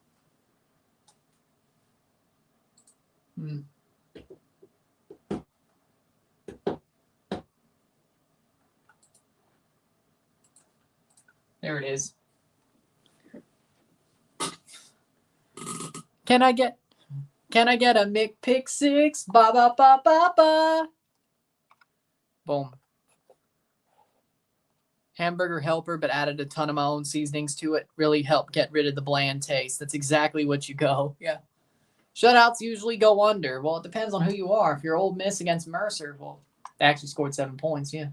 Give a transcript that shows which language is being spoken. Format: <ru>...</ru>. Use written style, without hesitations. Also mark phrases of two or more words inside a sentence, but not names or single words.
<en>There it is. Can I get a McPick 6? Ba ba ba ba ba. Boom. Hamburger helper, but added a ton of my own seasonings to it. Really helped get rid of the bland taste. That's exactly what you go. Yeah. Shutouts usually go under. Well, it depends on who you are. If you're Ole Miss against Mercer, well, they actually scored 7 points, yeah.</en>